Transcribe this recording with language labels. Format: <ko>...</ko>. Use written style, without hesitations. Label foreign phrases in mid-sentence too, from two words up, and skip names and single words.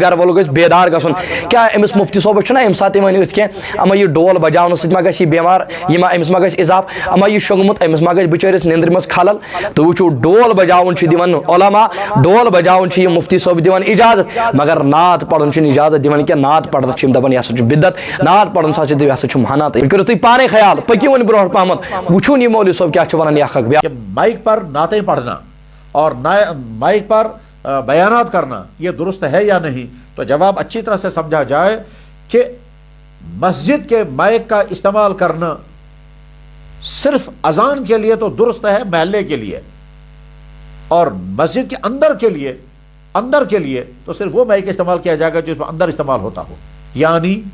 <ks>گرٕ وول گژھِ بیدار گژھُن کیاہ أمِس مفتی صٲبس چھُنہ ییٚمہِ ساتہٕ یہِ وَنہِ أتھۍ کینٛہہ اما یہِ ڈول بجاونہٕ سۭتۍ ما گژھِ یہِ بٮ۪مار یہِ ما أمِس ما گژھِ اضافہٕ اما یہِ شۄنٛگمُت أمِس ما گژھِ بِچٲرِس نیندرِ منٛز خلل تہٕ وٕچھو ڈول بجاوُن چھُ دِوان علما ڈول بجاوُن چھُ یہِ مفتی صٲب دِوان اجازت مگر نعت پرُن چھُنہٕ اجازت دِوان کینٛہہ نعت پرنس چھِ یِم دپان یہِ ہسا چھُ بدعت نعت پرُن ہسا چھِ یہِ ہسا چھُ محنت یہِ کٔرِو تُہۍ پانے خیال پٔکِو وۄنۍ برونٛٹھ پہمتھ وٕچھُن یہِ مولوی صٲب کیاہ چھُ ونان یہِ اکھ اکھ</ks> <ur>کہ مائک پر نعتیں پڑھنا اور مائک پر بیانات کرنا یہ درست ہے یا نہیں تو جواب اچھی طرح سے سمجھا جائے کہ مسجد کے مائک کا استعمال کرنا صرف اذان کے لیے تو درست ہے محلے کے لیے اور مسجد کے اندر کے لیے تو صرف وہ مائک استعمال کیا جائے گا جو اس میں اندر استعمال ہوتا ہو یعنی</ur>